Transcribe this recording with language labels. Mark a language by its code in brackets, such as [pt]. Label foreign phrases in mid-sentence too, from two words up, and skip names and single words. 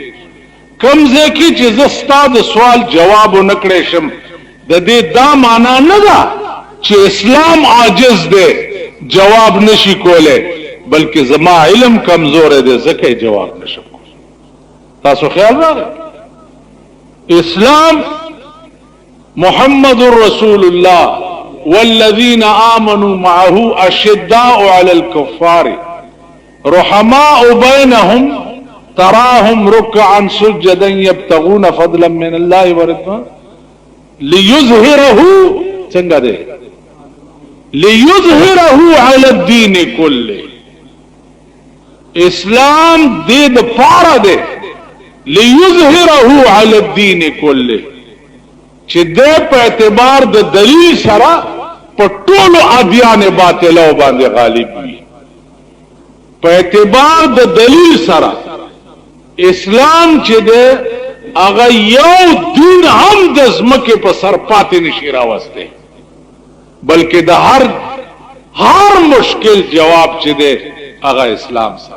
[ps] کم ځای کې چې زه ستا د سوال جواب ونه کړی شم، د دې دا معنا نه ده چې اسلام عاجز دی جواب نشي کولی، بلکې زما علم کمزور دی ځکه جواب نشم کولی. تاسو خیال راغی؟ [ar] اسلام محمد رسول الله والذین آمنوا معه اشداء علی الكفار رحماء بینهم تراهم ركعا سجدا يبتغون فضلا من الله ورضوانه ليظهره [ps] څنګه ده [ar] ليظهره على الدين كله. [ps] اسلام دې د پاره ده [ar] ليظهره على الدين كله، [ps] چې دې په اعتبار د دلیل سره په ټولو ادیان باطله باندې غالب وي. په اعتبار د دلیل سره اسلام چې ده هغه یو دین هم د ځمکې په سر پاتې نشي راوستی، بلکې د هر مشکل جواب چې ده هغه اسلام سره.